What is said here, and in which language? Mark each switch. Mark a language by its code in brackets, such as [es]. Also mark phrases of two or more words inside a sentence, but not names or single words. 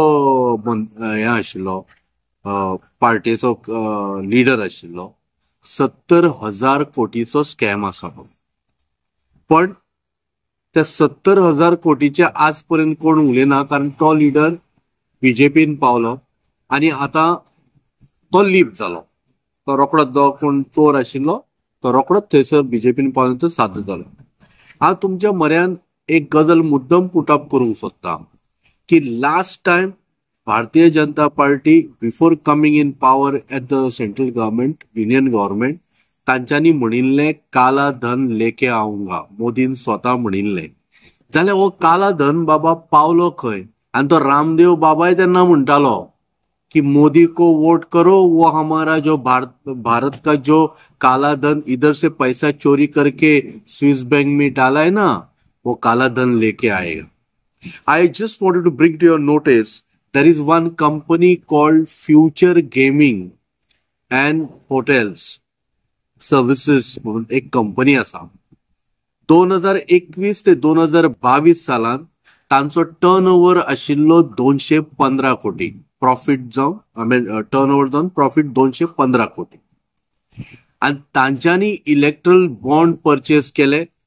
[kok] हे आशिल्लो पार्टीचो लिडर आशिल्लो 70,000 कोटीचो स्कॅम आसा पण त्या 70,000 कोटीच्या आजपर्यंत कोण उलयना कारण तो लिडर बीजेपीन पावलो आणि आता तो लीप जालो तो रोकडोच जो कोण चोर आशिल्लो तो रोकडोच थंयसर बीजेपीन पावलो सादर जालो. हांव तुमच्या म्हऱ्यान एक गजाल मुद्दम पुटअप करूंक सोदता की [en] last time [kok] भारतीय जनता पार्टी [en] before coming in power at the central government union government [kok] तांच्यांनी म्हणिल्लें [hi] काला धन लेके आऊंगा [kok] मोदीन स्वता म्हणिल्लें जाल्यार हो काला धन बाबा पावलो खंय आनी तो रामदेव बाबाय तेन्ना म्हणटालो कि [hi] मोदी को वोट करो वो हमारा जो भारत का जो काला धन इधर से पैसा चोरी करके स्विस बैंक में डाला है ना वो काला धन लेके आएगा. [en] I just wanted to bring to your notice there is one company called Future Gaming and Hotels Services [kok] म्हणून एक कंपनी आसा. 2021 ते 2022 सालांत तांचो टर्नओव्हर आशिल्लो 215 कोटी प्रॉफिट जावन टर्नओव्हर जावन प्रॉफिट 215 कोटी आणि तांच्यांनी [en] electoral bond purchase [kok] केले